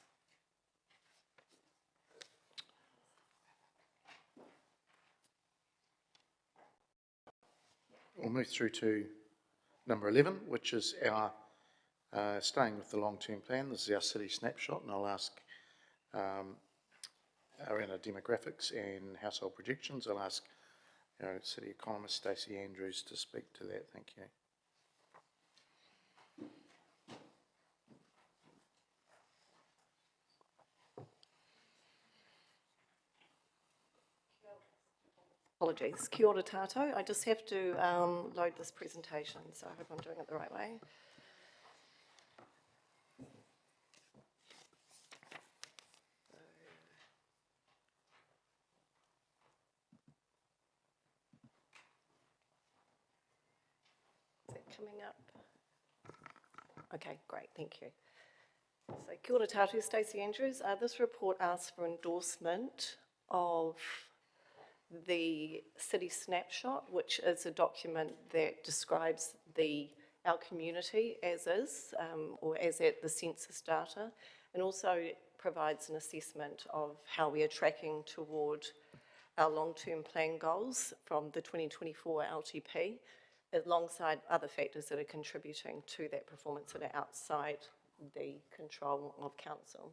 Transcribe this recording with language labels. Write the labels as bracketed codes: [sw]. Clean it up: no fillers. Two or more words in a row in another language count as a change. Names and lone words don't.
[en] We'll move through to number 11, which is our, staying with the long-term plan, this is our city snapshot, and I'll ask around our demographics and household projections, I'll ask our city economist Stacey Andrews to speak to that. Thank you. Apologies. [mi] Kia ora tātou. [en] I just have to load this presentation, so I hope I'm doing it the right way. Is that coming up? Okay, great, thank you. [mi] So kia ora tātou, Stacey Andrews. [en] This report asks for endorsement of the city snapshot, which is a document that describes our community as is, or as at the census data, and also provides an assessment of how we are tracking toward our long-term plan goals from the 2024 LTP, alongside other factors that are contributing to that performance that are outside the control of council.